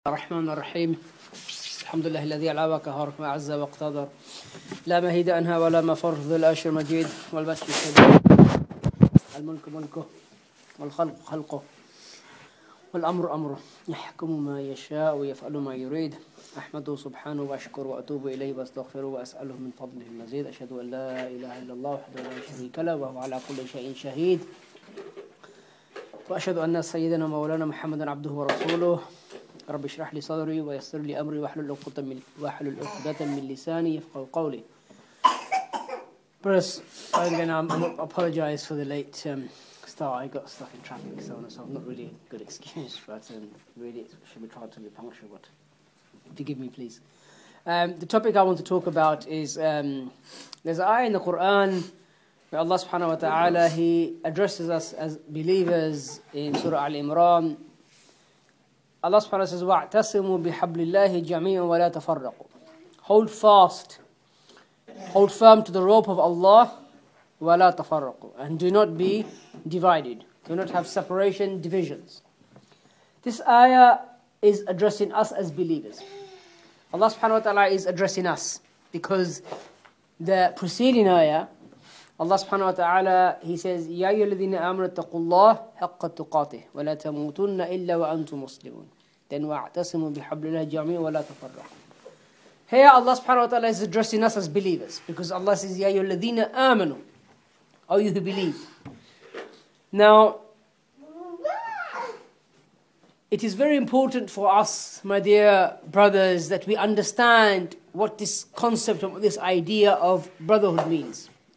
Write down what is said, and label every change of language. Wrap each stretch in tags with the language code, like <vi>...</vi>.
<ar>الرحمن الرحيم الحمد لله الذي أعلى وقهر وأعز واقتدر لا مهيد عنها ولا مفر ذو العرش المجيد والبشر الشديد الملك ملكه والخلق خلقه والأمر أمره يحكم ما يشاء ويفعل ما يريد أحمده سبحانه وأشكره وأتوب إليه وأستغفره وأسأله من فضله المزيد أشهد أن لا إله إلا الله وحده لا شريك له وهو على كل شيء شهيد وأشهد أن سيدنا مولانا محمدا عبده ورسوله رب اشرح لي صدري ويسر لي أمري واحلل عقدة من لساني يفقهوا قولي.</ar> <en>Brothers, again, I apologize for the late start. I got stuck in traffic, so not really a good excuse, but really it should be tried to be punctual, but forgive me please. The topic I want to talk about is there's an ayah in the Quran where Allah subhanahu wa ta'ala, He addresses us as believers in Surah Al-Imran.</en> <ar>Allah subhanahu wa ta'ala</ar> <en>says,</en> <ar>وَاعْتَصِمُوا بِحَبْلِ اللَّهِ جَمِيعًا وَلَا تَفَرَّقُوا.</ar> <en>Hold fast, hold firm to the rope of Allah,</en> <ar>وَلَا تَفَرَّقُوا.</ar> <en>And do not be divided. Do not have separation, divisions. This ayah is addressing us as believers. Allah subhanahu wa ta'ala is addressing us because the preceding ayah, Allah subhanahu wa ta'ala, He says,</en> <ar>يَا أَيُّهَا الَّذِينَ آمَنُوا اتَّقُوا اللَّهَ حَقَّ تُقَاتِهِ وَلَا تَمُوتُنَّ إِلَّا وَأَنْتُمْ مُسْلِمُونَ.</ar> <en>Then</en> <ar>وَاعْتَصِمُوا بِحَبْلِ اللَّهِ جَمِيعًا وَلَا تَفَرَّقُوا.</ar> <en>Here Allah subhanahu wa ta'ala is addressing us as believers because Allah says,</en> <ar>يَا أَيُّهَا الَّذِينَ آمَنُوا,</ar> <en>O you who believe. Now, it is very important for us, my dear brothers, that we understand what this concept of this idea of brotherhood means.</en>